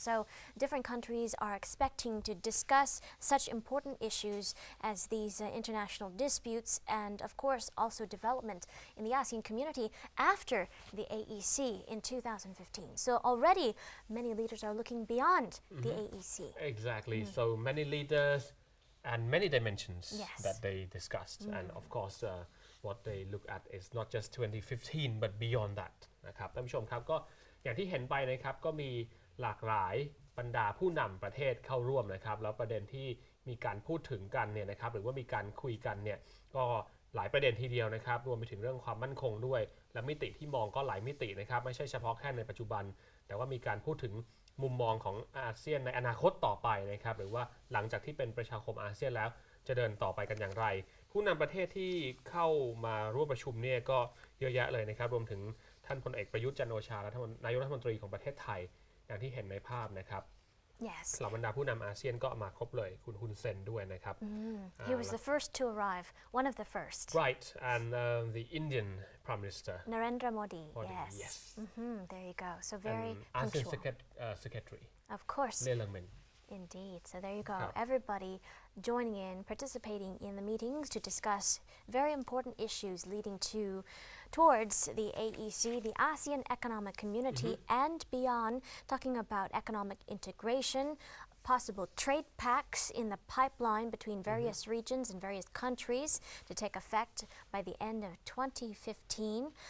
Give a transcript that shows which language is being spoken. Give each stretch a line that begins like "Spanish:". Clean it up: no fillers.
English: So different countries are expecting to discuss such important issues as these international disputes and of course also development in the ASEAN community after the AEC in 2015. So already many leaders are looking beyond the AEC. Exactly. So many leaders and many dimensions that they discussed and of course what they look at is not just 2015 but beyond that
Thai: นะครับท่านผู้ชมครับก็อย่างที่เห็นไปนะครับก็มีหลากหลายบรรดาผู้นำประเทศเข้าร่วมนะครับแล้วประเด็นที่มีการพูดถึงกันเนี่ยนะครับหรือว่ามีการคุยกันเนี่ยก็ หลายประเด็นทีเดียวนะครับรวมไปถึงเรื่องความมั่นคงด้วยและมิติที่มองก็หลายมิตินะครับไม่ใช่เฉพาะแค่ในปัจจุบันแต่ว่ามีการพูดถึงมุมมองของอาเซียนในอนาคตต่อไปนะครับหรือว่าหลังจากที่เป็นประชาคมอาเซียนแล้วจะเดินต่อไปกันอย่างไรผู้นำประเทศที่เข้ามาร่วมประชุมเนี่ยก็เยอะแยะเลยนะครับรวมถึงท่านพลเอกประยุทธ์จันทร์โอชานายกรัฐมนตรีของประเทศไทยอย่างที่เห็นในภาพนะครับ
English: Yes.
Thai: เหล่าบรรดาผู้นำอาเซียนก็มาครบเลยคุณฮุนเซนด้วยนะครับ
English: He was the first to arrive, one of the first. Right and the Indian Prime Minister Narendra Modi. Yes. There you go. So very and ASEAN punctual. Secretary Of course. Lee Lang Min Indeed. So there you go. Everybody joining in, participating in the meetings to discuss very important issues leading towards the AEC, the ASEAN Economic Community, and beyond, talking about economic integration, possible trade pacts in the pipeline between various regions and various countries to take effect by the end of 2015.